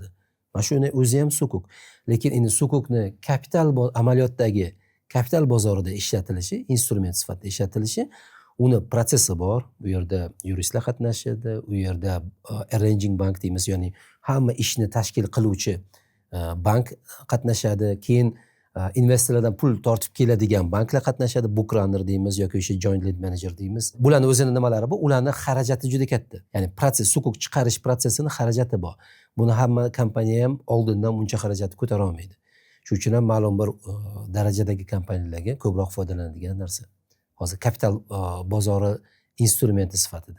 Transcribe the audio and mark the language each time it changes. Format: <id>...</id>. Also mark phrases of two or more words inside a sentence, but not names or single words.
<uz>Mana shuni o'zi ham sukuk. Lekin endi sukukni amaliyotdagi kapital bozorida ishlatilishi, instrument sifatida ishlatilishi, uni protsessi bor. Bu yerda yuristlar qatnashadi, u yerda</uz> <en>arranging bank</en> <uz>deymiz, ya'ni hamma ishni tashkil qiluvchi bank qatnashadi. Keyin investorlardan pul tortib keladigan banklar qatnashadi,</uz> <en>book runner</en> <uz>deymiz yoki o'sha</uz> <en>joint lead manager</en> <uz>deymiz. Bularni o'zini nimalari bor? Ularning xarajati juda katta. Ya'ni proses, sukuk chiqarish prosesini xarajati bor. Buni hamma kompaniya ham oldindan buncha xarajatni ko'tara olmaydi. Shuning uchun ham ma'lum bir darajadagi kompaniyalarga ko'proq foydalanadigan narsa. Hozir kapital bozori instrumenti sifatida.</uz>